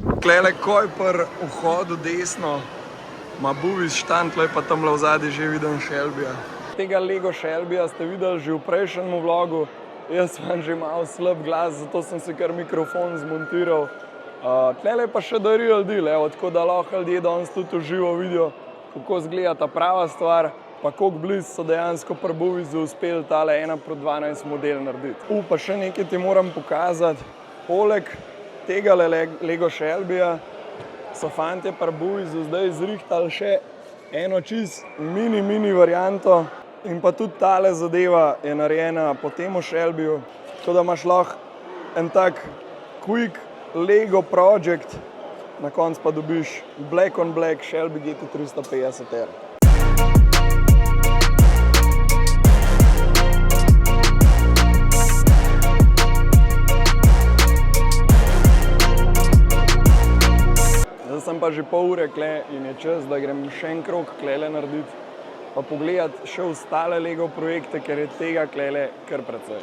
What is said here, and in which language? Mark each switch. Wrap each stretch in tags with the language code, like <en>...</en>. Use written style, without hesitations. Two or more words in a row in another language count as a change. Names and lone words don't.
<sl>Glede, ko je pri vhodu desno, ima Buvis štant, tle pa tamle v zadnji že vidim Shelbyja. Tega Lego Shelbyja ste videli že v prejšnjem vlogu. Jaz imam že malo slab glas, zato sem si kar mikrofon zmontiral. Tlele pa še da</sl> <en>real deal,</en> <sl>evo, tako da lahko ljudje danes tudi v živo vidijo, kako izgleda ta prava stvar, pa koliko blizu so dejansko pri Buvisu uspeli tale 1:12 model narediti. Pa še nekaj ti moram pokazati. Poleg tega Lego Shelbyja so fantje pri Buvisu zdaj zrihtali še eno čist mini varianto in pa tudi tale zadeva je narejena po temu Shelbyju, tako da imaš lahko en tak</sl> <en>quick Lego project,</en> <sl>na koncu pa dobiš</sl> <en>black on black</en> <sl>Shelby GT350R. Sem pa že pol ure kle in je čas, da grem še en krog klele narediti, pa pogledati še ostale Lego projekte, ker je tega klele kar precej.</sl>